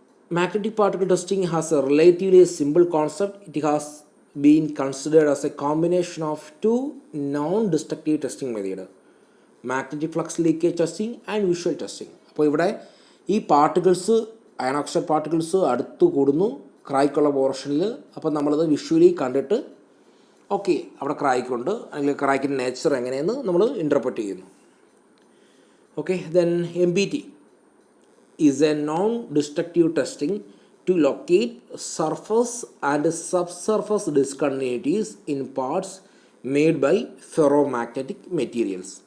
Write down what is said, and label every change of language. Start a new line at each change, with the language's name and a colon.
English: Magnetic particle testing has a relatively simple concept. It has been considered as a combination of two non-destructive testing methods, magnetic flux leakage testing and visual testing.
Malayalam: അപ്പോൾ ഇവിടെ ഈ particles, iron oxide particles അടുത്ത് കൂടുന്നു ക്രാക്കുള്ള പോർഷനിൽ. അപ്പോൾ നമ്മളത് visually കണ്ടിട്ട് okay അവിടെ ക്രാക്കുണ്ട് അല്ലെങ്കിൽ ക്രാക്കിൻ്റെ നേച്ചർ എങ്ങനെയെന്ന് നമ്മൾ ഇൻ്റർപ്രറ്റ് ചെയ്യുന്നു.
English: Okay, then MBT is a non-destructive testing to locate surface and subsurface discontinuities in parts made by ferromagnetic materials.